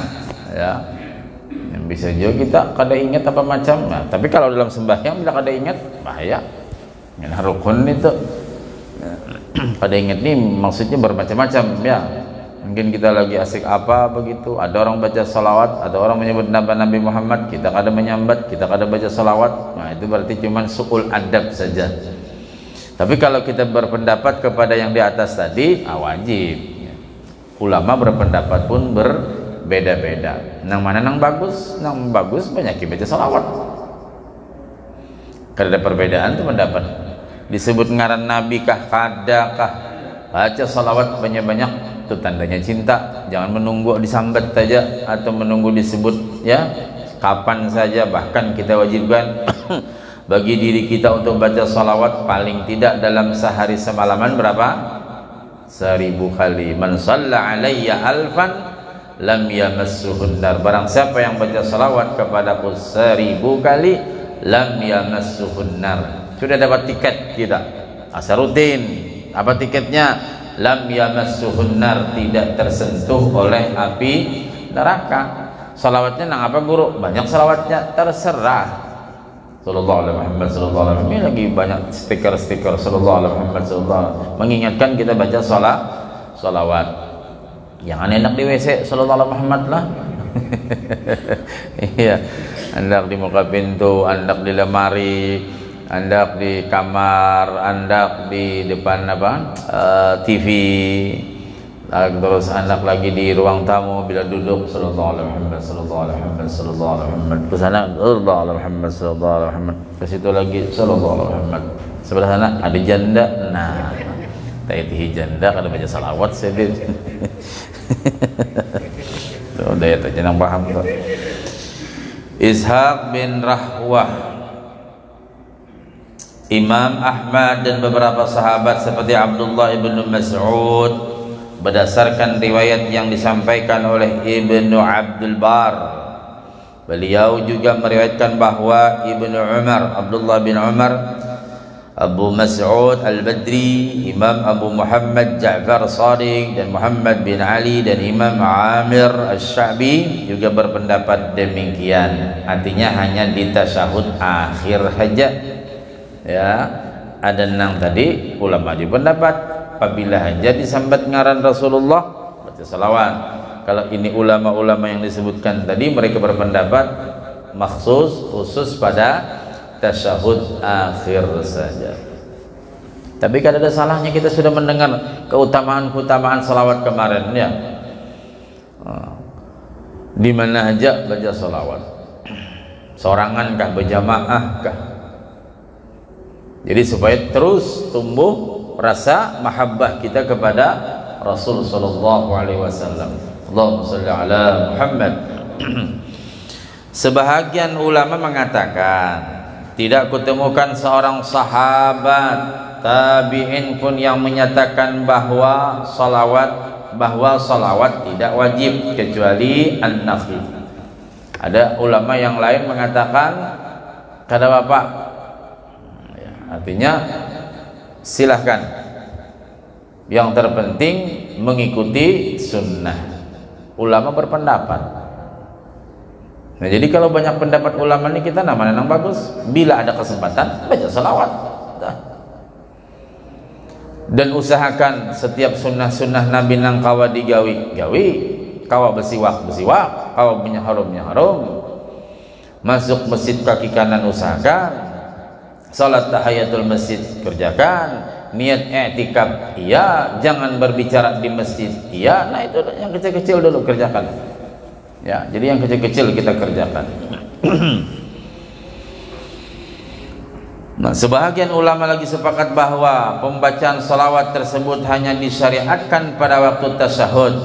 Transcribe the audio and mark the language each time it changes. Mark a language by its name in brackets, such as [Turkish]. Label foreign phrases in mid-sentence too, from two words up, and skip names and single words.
[Indonesian] Ya, yang bisa juga kita kada ingat apa macam. Nah, tapi kalau dalam sembahyang bila kada ingat bahaya. Yang rukun itu pada ingat nih maksudnya bermacam-macam ya. Mungkin kita lagi asik apa begitu, ada orang baca salawat, ada orang menyebut nama Nabi Muhammad, kita kada menyambat, kita kada baca salawat. Nah, itu berarti cuman [Arabic] سوء الأدب [Indonesian] saja. Tapi kalau kita berpendapat kepada yang di atas tadi, wajib. Ulama berpendapat pun berbeda-beda. Nang mana nang bagus banyak baca salawat. Kada ada perbedaan itu pendapat. [Banjar] Disebut ngaran Nabi kah, kadakah, baca salawat banyak-banyak, itu tandanya cinta. [Indonesian] Jangan menunggu disambat saja atau menunggu disebut ya kapan saja. Bahkan kita wajibkan bagi diri kita untuk baca salawat paling tidak dalam sehari semalaman berapa? 1000 kali. [Arabic] من صلى علي ألفا لم يمسه النار. [Indonesian] Barang siapa yang baca salawat kepadaku 1000 kali [Arabic] لم يمسه النار. [Indonesian] Sudah dapat tiket kita. Asaruddin, apa tiketnya? [Arabic] لم يمسه النار, [Indonesian] tidak tersentuh oleh api neraka. Salawatnya nang apa guru? Banyak salawatnya, terserah. [Arabic] صلى الله عليه محمد صلى الله عليه وسلم. [Indonesian] Ini lagi banyak stiker-stiker [Arabic] صلى الله عليه محمد صلى الله عليه وسلم [Indonesian] mengingatkan kita baca salawat. Jangan enak di WC [Arabic] صلى الله عليه محمد [Indonesian] lah. Iya, hendak di muka pintu, hendak di lemari, hendak di kamar, hendak di depan TV, terus hendak lagi di ruang tamu bila duduk [Arabic] صلى الله عليه محمد صلى الله عليه محمد صلى الله عليه محمد, [Indonesian] ke sana [Arabic] صلى الله عليه محمد صلى الله عليه محمد, [Indonesian] ke situ lagi [Arabic] صلى الله عليه محمد, [Indonesian] sebelah sana ada janda. Nah, taitihi janda kada baca salawat sedih. [Banjar] Tuh daya tanya nang paham tuh. [Indonesian] Ishaq bin Rahwah, Imam Ahmad dan beberapa sahabat seperti Abdullah ibn Mas'ud, berdasarkan riwayat yang disampaikan oleh Ibnu Abdul Bar, beliau juga meriwayatkan bahwa Ibnu Umar, Abdullah bin Umar, Abu Mas'ud Al-Badri, Imam Abu Muhammad Ja'far Shadiq dan Muhammad bin Ali dan Imam Amir Asy-Sya'bi juga berpendapat demikian. Artinya hanya di tasyahud akhir saja. Ya, ada nang tadi ulama juga pendapat apabila hanya disambat ngaran Rasulullah baca salawat. Kalau ini ulama-ulama yang disebutkan tadi mereka berpendapat khusus pada tasyahud akhir saja. Tapi kan ada salahnya kita sudah mendengar keutamaan salawat kemarin ya. Di mana aja baca salawat, [Banjar] sorangan kah, berjamaah kah. [Indonesian] Jadi supaya terus tumbuh rasa mahabbah kita kepada Rasul [Arabic] صلى الله عليه وسلم. اللهم صل على محمد. [Indonesian] Sebahagian ulama mengatakan tidak kutemukan seorang sahabat tabi'in pun yang menyatakan bahwa salawat tidak wajib kecuali an-nafil. Ada ulama yang lain mengatakan kata bapak, artinya silahkan, yang terpenting mengikuti sunnah. Ulama berpendapat. Nah, jadi kalau banyak pendapat ulama ini kita namanya yang bagus. Bila ada kesempatan baca salawat. Dan usahakan setiap sunnah-sunnah Nabi [Banjar] nang kawa digawi, kawa bersiwak, kawa punya harum. [Indonesian] Masuk masjid kaki kanan usahakan. Salat [Arabic] تحية المسجد [Indonesian] kerjakan. Niat i'tikaf iya, jangan berbicara di masjid iya. Nah itu yang kecil-kecil dulu kerjakan. Ya, jadi yang kecil-kecil kita kerjakan. Nah, sebahagian ulama lagi sepakat bahwa pembacaan salawat tersebut hanya disyariatkan pada waktu tasyahud.